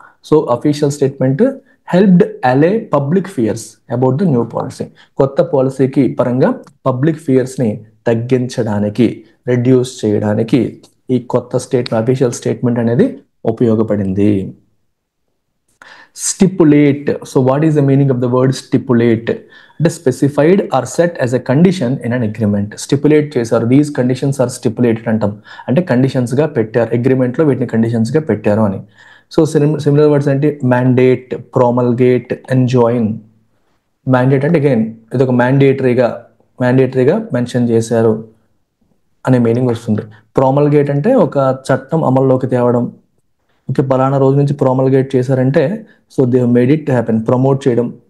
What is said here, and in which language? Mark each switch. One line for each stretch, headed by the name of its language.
English: So official statement helped allay public fears about the new policy.
Telugu: కొత్త పాలసీకి పరంగా పబ్లిక్ ఫియర్స్ని తగ్గించడానికి, రెడ్యూస్ చేయడానికి ఈ కొత్త అఫీషియల్ స్టేట్మెంట్ అనేది ఉపయోగపడింది.
English: Stipulate. So what is the meaning of the word stipulate? It is specified or set as a condition in an agreement. Stipulate
Telugu: చేశారు,
English: these conditions are stipulated
Telugu: అంటాం. అంటే కండిషన్స్గా పెట్టారు, అగ్రిమెంట్లో వీటిని కండిషన్స్గా పెట్టారు అని.
English: So similar words అంటే mandate, promulgate, enjoin.
Telugu: మ్యాండేట్ అంటే again ఇది ఒక మ్యాండేటరీగా మెన్షన్ చేశారు అనే మీనింగ్ వస్తుంది. ప్రోమల్గేట్ అంటే ఒక చట్టం అమల్లోకి తేవడం. ఓకే, పలానా రోజు నుంచి ప్రోమల్గేట్ చేశారంటే
English: so they made it happen,
Telugu: promote చేయడం.